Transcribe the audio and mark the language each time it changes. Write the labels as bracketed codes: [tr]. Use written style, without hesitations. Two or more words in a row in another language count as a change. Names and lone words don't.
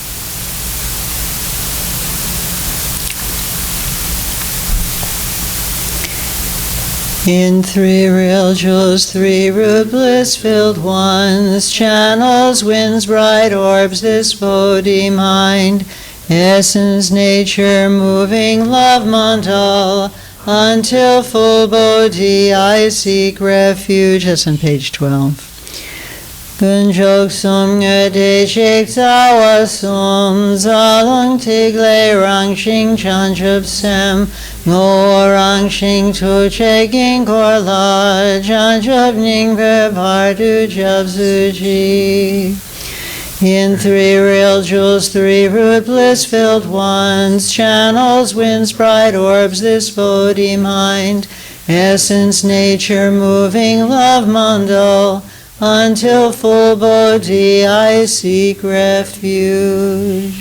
[en] In 3 real jewels, 3 root bliss-filled ones, channels, winds, bright orbs, this Bodhi mind, essence, nature, moving love mandal, until full Bodhi I seek refuge. That's on page 12. [bo] དཀོན་མཆོག་གསུམ་དང་བདེ་གཤེགས་རྩ་བ་གསུམ་རྩ་རླུང་ཐིག་ལེ་རང་བཞིན་བྱང་ཆུབ་སེམས་ངོ་བོ་རང་བཞིན་ཐུགས་རྗེའི་དཀྱིལ་འཁོར་ལ་བྱང་ཆུབ་སྙིང་པོའི་བར་དུ་སྐྱབས་སུ་མཆི. [en] In 3 real jewels, 3 root bliss-filled ones, channels, winds, bright orbs, this Bodhi mind, essence, nature, moving love mandal, until full Bodhi I seek refuge.